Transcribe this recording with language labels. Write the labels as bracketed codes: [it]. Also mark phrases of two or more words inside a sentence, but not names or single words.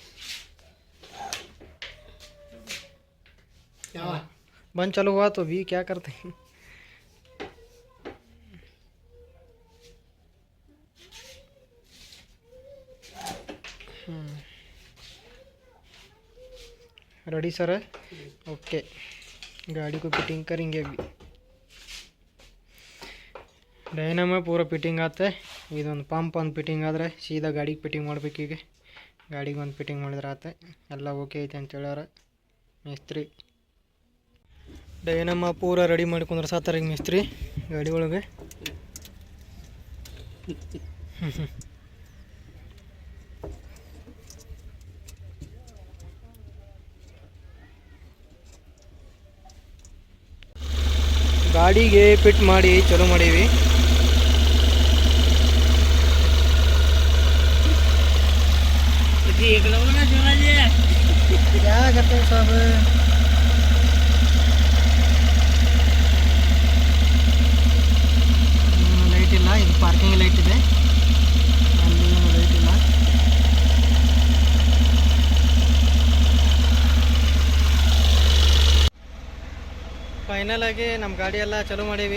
[hi] बंद चालू हुआ तो भी क्या करते हैं. [en] ready sir [hi] है. ओके, गाड़ी को फिटिंग करेंगे अभी. [kn] ಡೈನಮ ಪೂರ ಫಿಟ್ಟಿಂಗ್ ಆಗುತ್ತೆ. ಇದೊಂದು ಪಂಪ್ ಒಂದು ಫಿಟ್ಟಿಂಗ್ ಆದರೆ ಸೀದಾ ಗಾಡಿಗೆ ಫಿಟ್ಟಿಂಗ್ ಮಾಡ್ಬೇಕೀಗ. ಗಾಡಿಗೆ ಒಂದು ಫಿಟ್ಟಿಂಗ್ ಮಾಡಿದ್ರೆ ಆತ. ಎಲ್ಲ ಓಕೆ ಐತೆ ಅಂತ ಹೇಳ್ಯಾರ ಮಿಸ್ತ್ರಿ. ಡೈನಮ ಪೂರ ರೆಡಿ ಮಾಡ್ಕೊಂಡ್ರೆ ಸಾತಾರೆ ಈಗ ಮಿಸ್ತ್ರಿ ಗಾಡಿ ಒಳಗೆ. ಗಾಡಿಗೆ ಫಿಟ್ ಮಾಡಿ ಚಲೋ ಮಾಡೀವಿ. [hi] क्या करते हैं सब. [kn] ಲೈಟ್ ಇಲ್ಲ, ಇದು [en] parking light [kn] ಇದೆ, ಅಲ್ಲಿ ಲೈಟ್ ಇಲ್ಲ. ಫೈನಲ್ ಆಗಿ ನಮ್ಮ ಗಾಡಿ ಎಲ್ಲ ಚಲೋ ಮಾಡೀವಿ.